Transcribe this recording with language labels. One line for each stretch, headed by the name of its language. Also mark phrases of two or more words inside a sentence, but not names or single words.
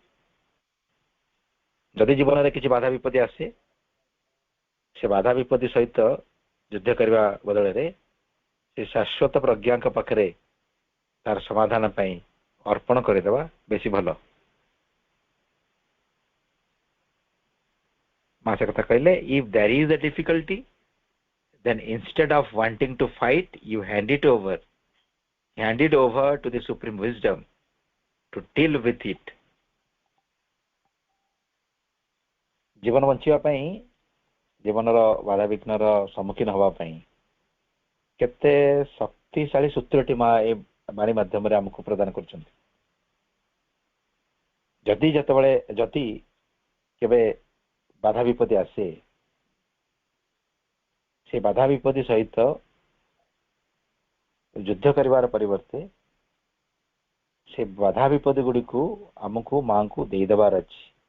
Odia: ଯଦି ଜୀବନରେ କିଛି ବାଧା ବିପତ୍ତି ଆସେ, ସେ ବାଧା ବିପତ୍ତି ସହିତ ଯୁଦ୍ଧ କରିବା ବଦଳରେ ସେ ଶାଶ୍ୱତ ପ୍ରଜ୍ଞାଙ୍କ ପାଖରେ ତାର ସମାଧାନ ପାଇଁ ଅର୍ପଣ କରିଦେବା ବେଶୀ ଭଲ। ମା ସେ କଥା କହିଲେ,
English: If there is a difficulty, then instead of wanting to fight, you hand it over to the supreme wisdom to deal with it.
Odia: ଜୀବନ ବଞ୍ଚିବା ପାଇଁ, ଜୀବନର ବାଧା ବିଘ୍ନର ସମ୍ମୁଖୀନ ହେବା ପାଇଁ କେତେ ଶକ୍ତିଶାଳୀ ସୂତ୍ରଟି ମା ଏ ବାଣୀ ମାଧ୍ୟମରେ ଆମକୁ ପ୍ରଦାନ କରୁଛନ୍ତି। ଯଦି କେବେ ବାଧା ବିପତ୍ତି ଆସେ, ସେ ବାଧା ବିପତ୍ତି ସହିତ ଯୁଦ୍ଧ କରିବାର ପରିବର୍ତ୍ତେ ସେ ବାଧା ବିପତ୍ତି ଗୁଡ଼ିକୁ ଆମକୁ ମାଙ୍କୁ ଦେଇଦେବାର ଅଛି।